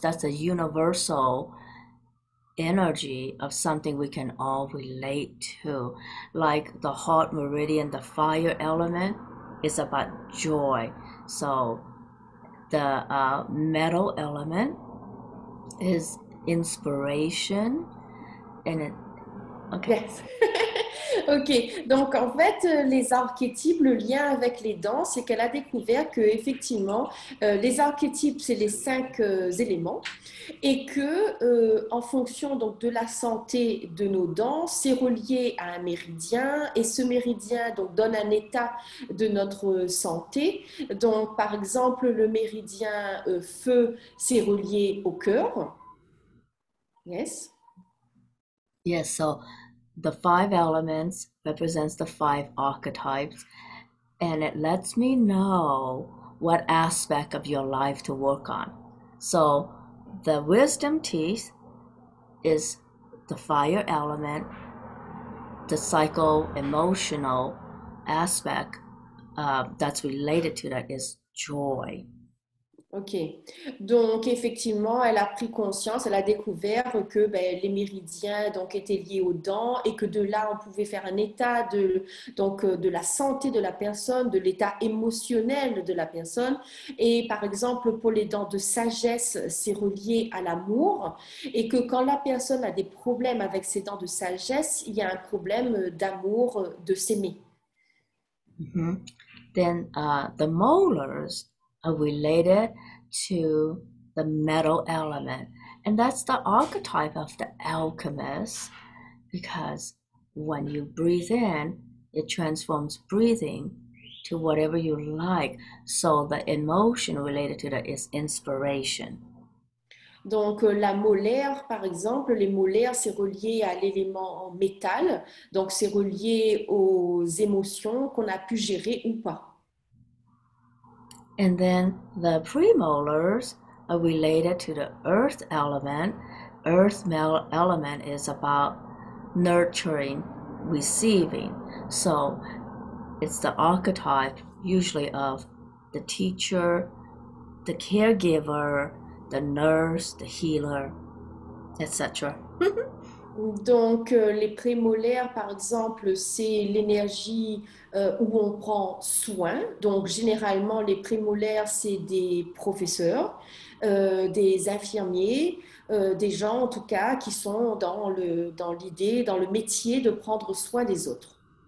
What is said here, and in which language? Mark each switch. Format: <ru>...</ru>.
<en>That's a universal energy of something we can all relate to. Like the heart meridian, the fire element is about joy. So the metal element is inspiration. And it, okay. Yes.</en> <fr>Ok, donc en fait, les archétypes, le lien avec les dents, c'est qu'elle a découvert que effectivement, les archétypes, c'est les 5 éléments, et que en fonction donc de la santé de nos dents, c'est relié à un méridien, et ce méridien donc donne un état de notre santé. Donc par exemple, le méridien feu, c'est relié au cœur.</fr> <en>Yes. Yes, so the 5 elements represents the 5 archetypes, and it lets me know what aspect of your life to work on. So the wisdom teeth is the fire element, the psycho-emotional aspect that's related to that is joy.</en> <fr>Ok, donc effectivement, elle a pris conscience, elle a découvert que les méridiens donc, étaient liés aux dents et que de là, on pouvait faire un état de la santé de la personne, de l'état émotionnel de la personne. Et par exemple, pour les dents de sagesse, c'est relié à l'amour et que quand la personne a des problèmes avec ses dents de sagesse, il y a un problème d'amour, de s'aimer. Mm-hmm.</fr> <en>Then the molars are related to the metal element. And that's the archetype of the alchemist, because when you breathe in, it transforms breathing to whatever you like. So the emotion related to that is inspiration.</en> <fr>Donc, la molaire, par exemple, les molaires, c'est relié à l'élément métal. Donc, c'est relié aux émotions qu'on a pu gérer ou pas.</fr> <en>And then the premolars are related to the earth element. Earth element is about nurturing, receiving. So it's the archetype usually of the teacher, the caregiver, the nurse, the healer, etc.</en> <fr>Donc, les prémolaires, par exemple, c'est l'énergie où on prend soin. Donc, généralement, les prémolaires, c'est des professeurs, des infirmiers, des gens, en tout cas, qui sont dans l'idée, dans le métier de prendre soin des autres.</fr>